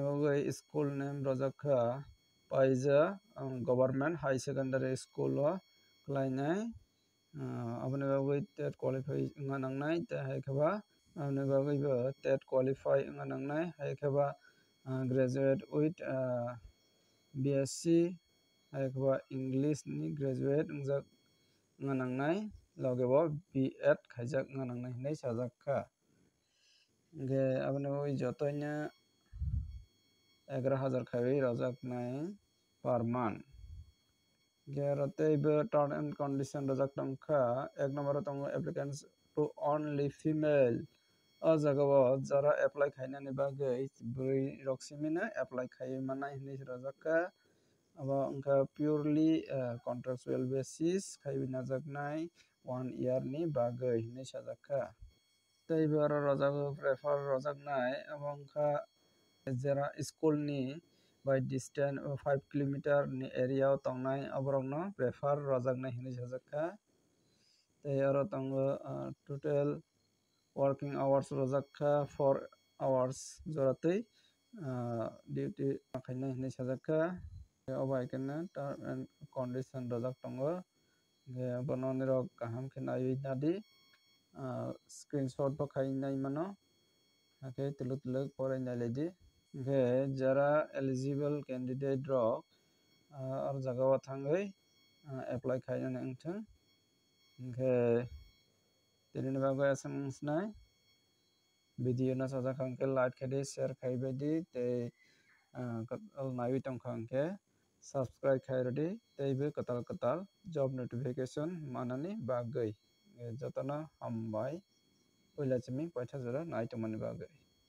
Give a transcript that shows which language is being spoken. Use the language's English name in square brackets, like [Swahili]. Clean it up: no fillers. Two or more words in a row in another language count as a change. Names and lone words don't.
[Kok Borok] bagui school name rojakha Paija Government High Secondary School o khlainai aboni bagui [English] TET qualify [Kok Borok] wngna nangnai tei haikhaba amni bagui bo [English] TET qualify [Kok Borok] wngna nangnai hai kheba [English] graduate with BSc [Kok Borok] hai kheba English ni graduate ungjak wngna nangnai loge bo B.Ed khaijak wngna nangnai hinui sajak kha ge aboni bagui jotoino 11,000 khaiui rojaknai [English] per month [Kok Borok] ge aro teibo [English] term and condition [Kok Borok] rojak tongkha [Hindi] ek number [Kok Borok] o tongo applicants to [English] only female [Kok Borok] o jagao jara apply khainani bagui bwrui rok simino apply khaiui manai hinui rojakha abo wngkha [English] purely contractual basis [Kok Borok] khaiui najaknai 1 year ni bagui hinui sajakha teibo aro rojago prefer rojaknai abo wngkha jera school ni [English] by distance 5 kilometer [Kok Borok] ni area o tongnai oborokno prefer rojaknai hinui sajakha tei aro tongo [English] total working hours [Kok Borok] rojakha 4 hours joratui duty khainai hinui sajakha obo hai khe [English] term and condition [Kok Borok] rojak tongo ge bono nirok kaham khe naiui nadi screenshot bo khai nai mano haikhe tuluk tuluk porai nailai di ge jara [English] eligible candidate [Kok Borok] rok ar jagao thangui apply khainani wngthang ge tini bagui SMS nai video no sajak hangkhe like khai di share khaibai di tei naiui tongkha hangkhe subscribe khai rodi teibo kotal kotal [English] job notification [Kok Borok] manani bagui jotono hambai puila chiming paitha jora nai tongmani bagui।